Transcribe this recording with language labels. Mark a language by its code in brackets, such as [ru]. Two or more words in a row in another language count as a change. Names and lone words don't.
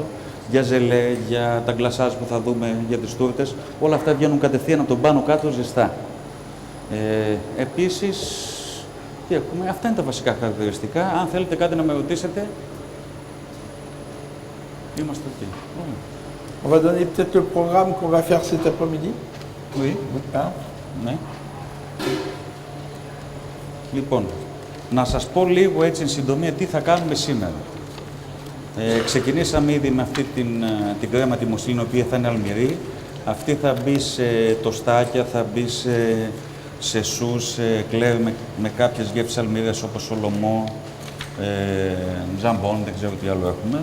[el] Για ζελέ, για τα γκλασάζ που θα δούμε, για τις τούρτες, όλα αυτά βγαίνουν κατευθείαν από τον πάνω κάτω ζεστά. Επίσης, τι έχουμε, αυτά είναι τα βασικά χαρακτηριστικά. Αν θέλετε κάτι να με ρωτήσετε, είμαστε εκεί. [fr] On va donner peut-être le programme qu'on va faire cet après-midi. Oui. Hein? [el] Ναι. Λοιπόν, να σας πω λίγο έτσι εν συντομία τι θα κάνουμε σήμερα. Ξεκινήσαμε ήδη με αυτή την κρέμα τη μουσλίνη, η οποία θα είναι αλμυρή. Αυτή θα μπει σε τοστάκια, θα μπει σε σους, σε κλέρ με κάποιες γεύσεις αλμυρές όπως σολομό, ζαμπόν, δεν ξέρω τι άλλο έχουμε.